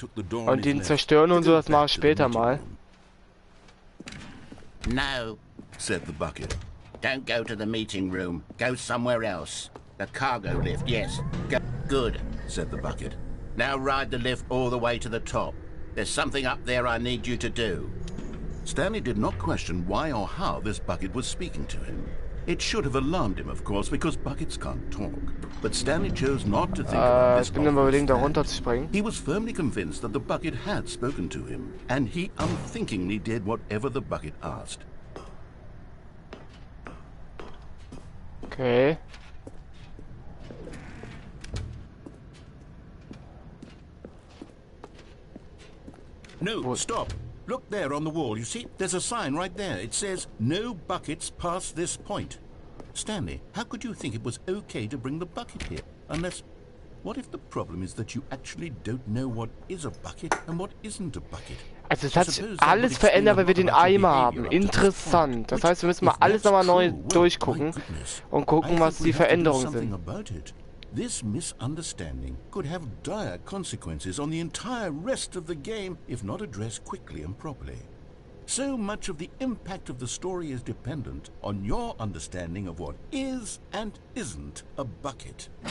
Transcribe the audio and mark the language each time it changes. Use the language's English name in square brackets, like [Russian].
[German] Und den zerstören und so, das mache ich später mal. [English] No, said the bucket. Don't go to the meeting room. Go somewhere else. The cargo lift, yes. Go. Good, said the bucket. Now ride the lift all the way to the top. There's something up there I need you to do. Stanley did not question why or how this bucket was speaking to him. It should have alarmed him, of course, because buckets can't talk. But Stanley chose not to think about this. [German] Ich bin überlegen, da runter zu springen. [English] He was firmly convinced that the bucket had spoken to him, and he unthinkingly did whatever the bucket asked. Okay. No, stop. Look there on the wall, you see? There's a sign right there. It says, no buckets past this point. Stanley, how could you think it was okay to bring the bucket here? Unless, what if the problem is that you actually don't know what is a bucket and what isn't a bucket? [German] Also es hat sich alles verändert, weil wir den Eimer haben. Interessant. Das heißt, wir müssen mal alles nochmal neu durchgucken und gucken, was die Veränderungen sind. [English] This misunderstanding could have dire consequences on the entire rest of the game if not addressed quickly and properly. So much of the impact of the story is dependent on your understanding of what is and isn't a bucket.